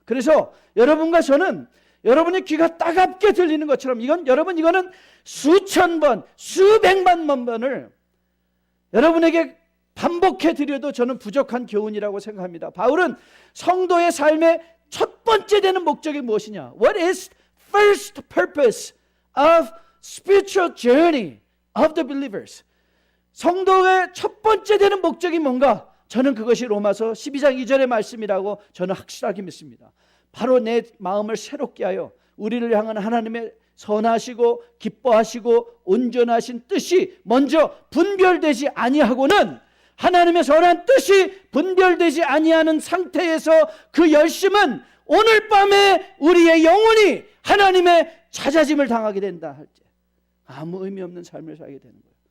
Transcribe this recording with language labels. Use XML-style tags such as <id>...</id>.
<ko>그래서 여러분과 저는 여러분의 귀가 따갑게 들리는 것처럼 이거는 수천 번, 수백만 번을 여러분에게 반복해 드려도 저는 부족한 교훈이라고 생각합니다. 바울은 성도의 삶의 첫 번째 되는 목적이 무엇이냐?</ko> <en>What is first purpose of spiritual journey of the believers.</en> <ko>성도의 첫 번째 되는 목적이 뭔가? 저는 그것이 로마서 12장 2절의 말씀이라고 저는 확실하게 믿습니다. 바로 내 마음을 새롭게 하여 우리를 향한 하나님의 선하시고 기뻐하시고 온전하신 뜻이 먼저 분별되지 아니하고는, 하나님의 선한 뜻이 분별되지 아니하는 상태에서 그 열심은 오늘 밤에 우리의 영혼이 하나님의 찾아짐을 당하게 된다 할지 아무 의미 없는 삶을 살게 되는 거예요.</ko>